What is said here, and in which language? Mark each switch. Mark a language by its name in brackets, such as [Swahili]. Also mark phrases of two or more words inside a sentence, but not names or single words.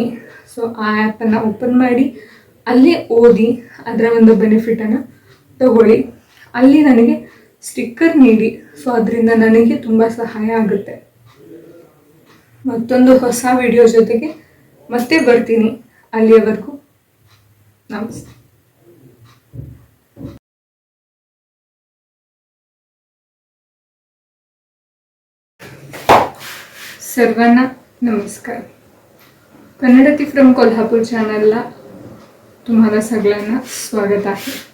[Kannada] ಸೊ ಆ ಆ್ಯಪನ್ನು ಓಪನ್ ಮಾಡಿ ಅಲ್ಲೇ ಓದಿ ಅದರ ಒಂದು ಬೆನಿಫಿಟನ್ನು ತಗೊಳ್ಳಿ. ಅಲ್ಲಿ ನನಗೆ ಸ್ಟಿಕ್ಕರ್ ನೀಡಿ, ಸೊ ಅದರಿಂದ ನನಗೆ ತುಂಬ ಸಹಾಯ ಆಗುತ್ತೆ. ಮತ್ತೊಂದು ಹೊಸ ವಿಡಿಯೋ ಜೊತೆಗೆ ಮತ್ತೆ ಬರ್ತೀನಿ. ಅಲ್ಲಿಯವರೆಗೂ ನಮಸ್ತೆ. [Marathi] सर्वांना नमस्कार. कन्नडती फ्रॉम कोल्हापूर चॅनलला तुम्हाला सगळ्यांना स्वागत आहे.